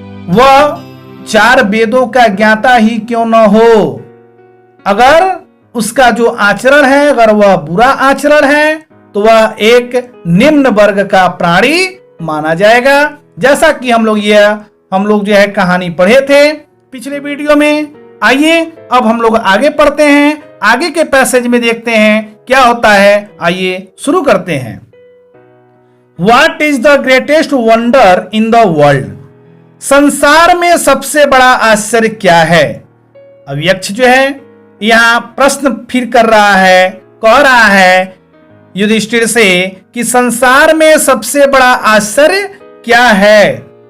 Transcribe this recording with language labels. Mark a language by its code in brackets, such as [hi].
[hi] वह 4 वेदों का ज्ञाता ही क्यों न हो, अगर उसका जो आचरण है अगर वह बुरा आचरण है तो वह एक निम्न वर्ग का प्राणी माना जाएगा। जैसा कि हम लोग जो है कहानी पढ़े थे पिछले वीडियो में। आइए अब हम लोग आगे पढ़ते हैं, आगे के पैसेज में देखते हैं क्या होता है। आइए शुरू करते हैं। [en] What is the greatest wonder in the world? [hi] संसार में सबसे बड़ा आश्चर्य क्या है? अब यक्ष जो है यहां प्रश्न फिर कर रहा है, कह रहा है युधिष्ठिर से कि संसार में सबसे बड़ा आश्चर्य क्या है।